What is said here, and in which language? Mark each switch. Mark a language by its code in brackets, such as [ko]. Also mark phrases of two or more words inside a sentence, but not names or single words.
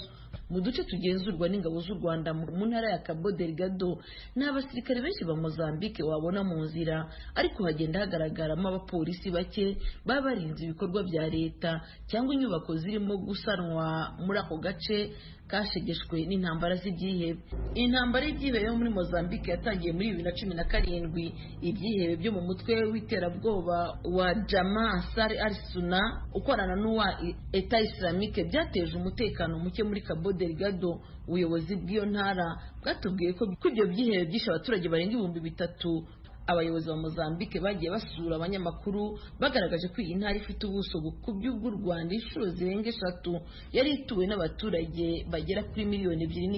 [rw] Mu duce tugenzurwa n'ingabo z'u Rwanda mu ntara ya Cabo Delgado nta basirikare benshi ba Mozambique wabona mu nzira, ariko hagenda hagaragaramo abapolisi bake baba barinze ibikorwa bya leta cyangwa inyubako zirimo gusanwa muri ako gace kashegeshwe n'intambara z'ibyihebe. Intambara y'ibyihebe yo muri Mozambique yatangiye muri 2017. Ibyihebe byo mu mutwe w'iterabwoba wa Jama Ansar al-Sunna ukorana n'uwa Eta Islamique byateje umutekano muke muri Cabo Delgado. Ubuyobozi bw'iyo ntara bwatubwiye ko ibyo byihebe byishe abaturage barenga 3,000. Abayobozi ba Mozambique bagiye basura abanyamakuru bagaragaje ko iyi ntara ifite ubuso bukubye bw'u Rwanda inshuro zirenga 3, yari ituwe n'abaturage bagera kuri 2.5 miliyoni.